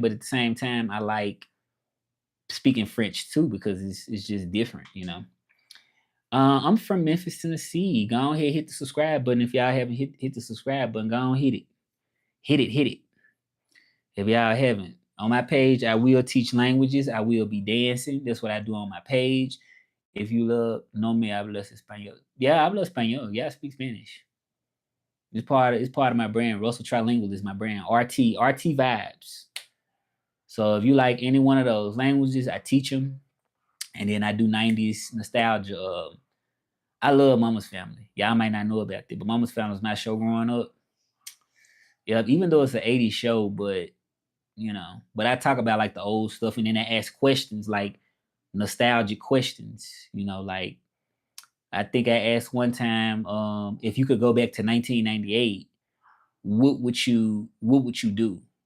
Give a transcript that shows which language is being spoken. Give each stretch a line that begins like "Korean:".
English: But at the same time, I like speaking French too because it's just different. I'm from Memphis, Tennessee. Go ahead, hit the subscribe button. If y'all haven't hit the subscribe button, go on, hit it. Hit it. If y'all haven't. On my page, I will teach languages. I will be dancing. That's what I do on my page. If you love,
Spanish: no me hablas español.
English: Yeah,
Spanish: hablo español.
English: Yeah, I speak Spanish. It's part of my brand. Russell Trilingual is my brand. RT vibes. So if you like any one of those languages, I teach them. And then I do 90s nostalgia. I love Mama's Family. Y'all might not know about it, but Mama's Family was my show growing up. Yeah, even though it's an 80s show, but I talk about like the old stuff and then I ask questions like nostalgic questions, like I think I asked one time, if you could go back to 1998, what would you do?